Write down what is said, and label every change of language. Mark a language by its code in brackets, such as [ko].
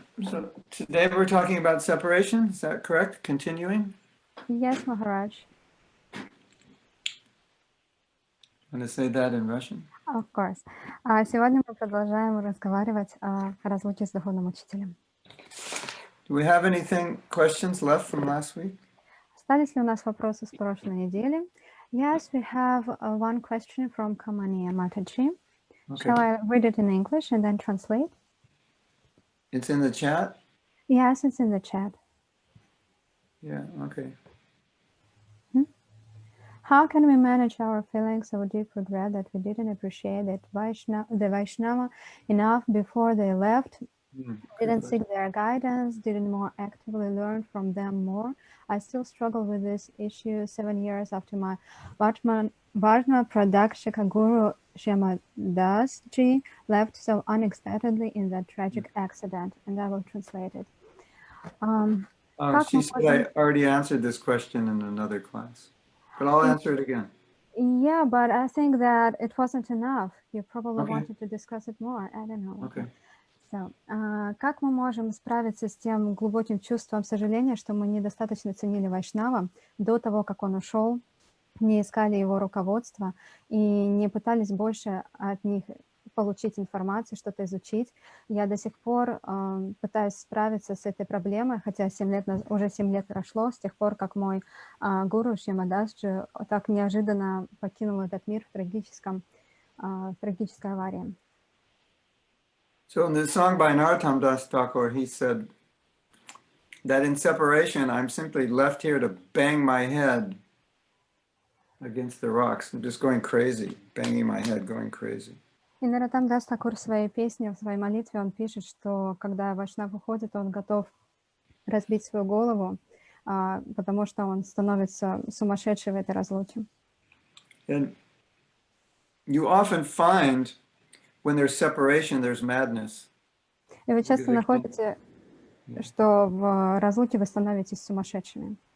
[en] So today we're talking about separation, is that correct? Continuing? Yes, Maharaj. Want to say that in Russian? Of course. [ru] Сегодня мы продолжаем разговаривать о разлуке с духовным учителем. [en] Do we have questions left from last week? [ru] Остались ли у нас вопросы с прошлой недели? [en] Yes, we have one question from Kamania Mataji. Okay. Shall I read it in English and then translate? It's in the chat? Yes, it's in the chat. Yeah, okay. How can we manage our feelings of deep regret that we didn't appreciate the Vaishnava enough before they left, didn't seek their guidance, didn't more actively learn from them more? I still struggle with this issue 7 years after my Vartma Pradakshika Guru Shyamadас Ji left so unexpectedly in that tragic accident. And I will translate it. She said I already answered this question in another class, but I'll answer it again. Yeah, but I think that it wasn't enough. You probably wanted to discuss it more. I don't know. Okay. [ru] So, как мы можем справиться с тем глубоким чувством сожаления, что мы недостаточно ценили Вайшнава до того, как он ушел, не искали его руководства и не пытались больше от них получить информацию, что-то изучить? Я до сих пор пытаюсь справиться с этой проблемой, хотя уже 7 лет прошло с тех пор, как мой гуру Шьямадасджи так неожиданно покинул этот мир в трагической аварии. [en] So in the song by Narottam Das Thakur, he said that in separation, I'm simply left here to bang my head against the rocks. I'm just going crazy, banging my head, going crazy. [ru] И Нароттам Дас Такур в своей песне, в своей молитве, он пишет, что когда Вайшнав уходит, он готов разбить свою голову, потому что он становится сумасшедшим в этой разлуке. [en] And you often find when there's separation, there's madness. [ru] И вы часто находите, что в разлуке вы становитесь сумасшедшими.